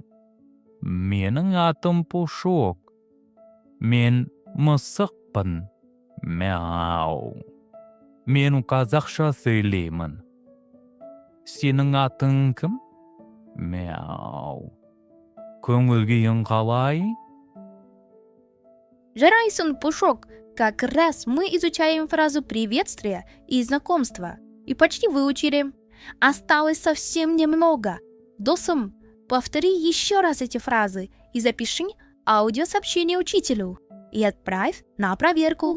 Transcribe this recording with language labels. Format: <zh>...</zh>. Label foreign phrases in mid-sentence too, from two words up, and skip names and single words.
<kk>Менің атым Пушок. Мен мысықпын. Мяу. Мен қазақша сөйлеймін. Сенің атың кім? Мяу. Көңіл-күйің қалай? Жарайсың, Пушок.</kk> <ru>Как раз мы изучаем фразу приветствия и знакомства. И почти выучили. Осталось совсем немного. Досым, повтори еще раз эти фразы и запиши аудиосообщение учителю. И отправь на проверку.</ru>